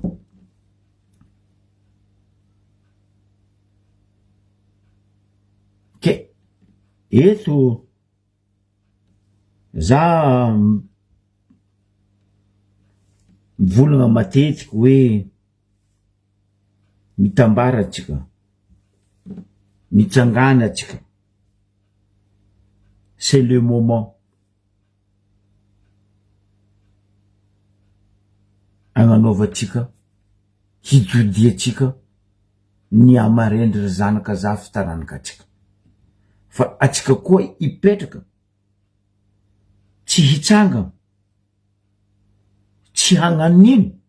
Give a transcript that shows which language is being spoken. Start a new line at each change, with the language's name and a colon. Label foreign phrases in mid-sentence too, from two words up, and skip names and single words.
Malagasy: Ke eto za mivolagna matetiky hoe mitambara atsika, mitsangana atsika.
French: C'est le moment.
Malagasy: Agnanaovatsika, hidodiatsika ny amarendry zanaka za fitaranaka atsika. Fa atsika koa ipetraka, tsy hitsanga, tsy hagnanino.